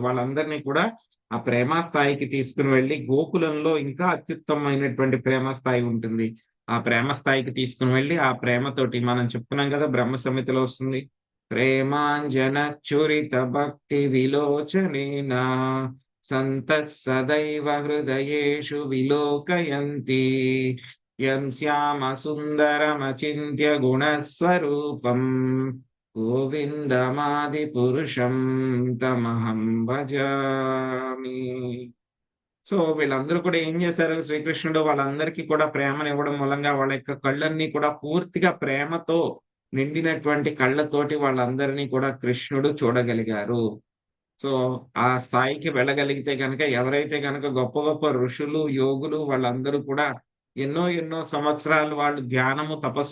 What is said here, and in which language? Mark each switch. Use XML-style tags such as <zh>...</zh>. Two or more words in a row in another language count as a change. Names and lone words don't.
<te>వాళ్ళందరినీ కూడా ఆ ప్రేమ స్థాయికి తీసుకుని వెళ్ళి గోకులంలో ఇంకా అత్యుత్తమైనటువంటి ప్రేమ స్థాయి ఉంటుంది. ఆ ప్రేమ స్థాయికి తీసుకుని వెళ్ళి ఆ ప్రేమతోటి మనం చెప్పుకున్నాం కదా, బ్రహ్మ సమితిలో వస్తుంది,</te> <sa>ప్రేమాంజన చురిత భక్తి విలోచనేనా సంతః సదైవ హృదయేషు విలోకయంతి యం శ్యామ సుందరమచింత్య గుణస్వరూపం గోవిందమాది పురుషం తమహం భజామి.</sa> <te>సో వీళ్ళందరూ కూడా ఏం చేశారు, శ్రీకృష్ణుడు వాళ్ళందరికీ కూడా ప్రేమను ఇవ్వడం మూలంగా వాళ్ళ యొక్క కళ్ళన్నీ కూడా పూర్తిగా ప్రేమతో నిండినటువంటి కళ్ళతోటి వాళ్ళందరినీ కూడా కృష్ణుడు చూడగలిగారు. సో ఆ స్థాయికి వెళ్ళగలిగితే కనుక, ఎవరైతే కనుక గొప్ప గొప్ప ఋషులు, యోగులు వాళ్ళందరూ కూడా ఎన్నో ఎన్నో సంవత్సరాలు వాళ్ళు ధ్యానము, తపస్సు</te>